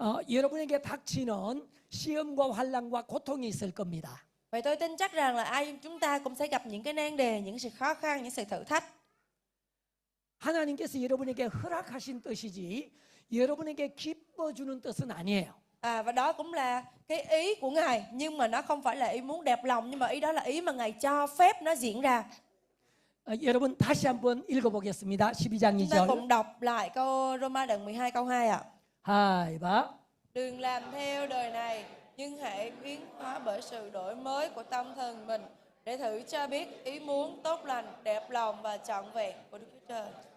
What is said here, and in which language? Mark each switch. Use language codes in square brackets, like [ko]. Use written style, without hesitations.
[ko] 여러분에게 닥치는 시험과 환난과 고통이 있을 겁니다. [vi] Vậy tôi tin chắc rằng là ai chúng ta cũng sẽ gặp những cái nan đề, những sự khó khăn, những sự thử thách. [ko] 하나님께서 여러분에게 허락하신 뜻이지 여러분에게 기뻐주는 뜻은 아니에요. [vi] Và đó cũng là cái ý của Ngài, nhưng mà nó không phải là ý muốn đẹp lòng, nhưng mà ý đó là ý mà Ngài cho phép nó diễn ra. [ko] 여러분 다시 한번 읽어보겠습니다. 12장 [vi] Chúng ta [ko] 2절. [vi] cùng đọc lại câu Roma đoạn 12 câu 2 ạ. 하이 봐. Đừng làm theo đời này, nhưng hãy biến hóa bởi sự đổi mới của tâm thần mình để thử cho biết ý muốn tốt lành, đẹp lòng và trọn vẹn của Đức Chúa Trời.